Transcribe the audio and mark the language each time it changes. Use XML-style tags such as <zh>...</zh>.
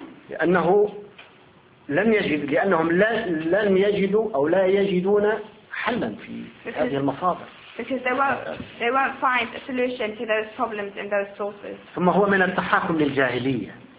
<ar>لأنه لم يجد لأنهم لم يجدوا أو لا يجدون حلا في هذه المصادر.</ar> <en>Because they won't find a solution to those problems in those sources.</en> <ar>ثم هو من التحاكم للجاهلية.</ar>